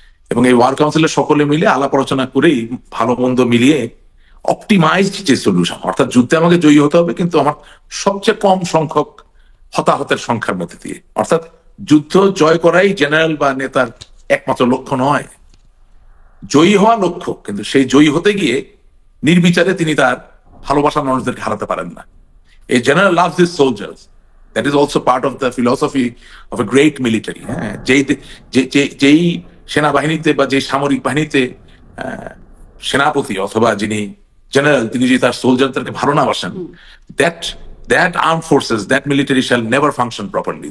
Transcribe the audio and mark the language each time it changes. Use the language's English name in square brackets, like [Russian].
[Bangla] এবং এই ওয়ার কাউন্সিলের সকলে মিলে আলাপ আলোচনা করেই ভালো মন্দ মিলিয়ে অপটিমাইজড যে সলিউশন, অর্থাৎ যুদ্ধে আমাকে জয়ী হতে হবে কিন্তু আমার সবচেয়ে কম সংখ্যক হতাহতের সংখ্যার মধ্যে দিয়ে, অর্থাৎ যুদ্ধ জয় করাই জেনারেল বা নেতার একমাত্র লক্ষ্য নয়, জয়ী হওয়া লক্ষ্য, কিন্তু সেই জয়ী হতে গিয়ে নির্বিচারে তিনি তার ভালোবাসার মানুষদেরকে হারাতে পারেন না। [English] A general loves his soldiers. That is also part of the philosophy of a great military. [Bangla] হ্যাঁ, যেই সেনাবাহিনীতে বা যে সামরিক বাহিনীতে সেনাপতি অথবা যিনি জেনারেল তিনি যদি তার সোলজারদেরকে ভালো না বাসেন, [English] that armed forces, that military shall never function properly.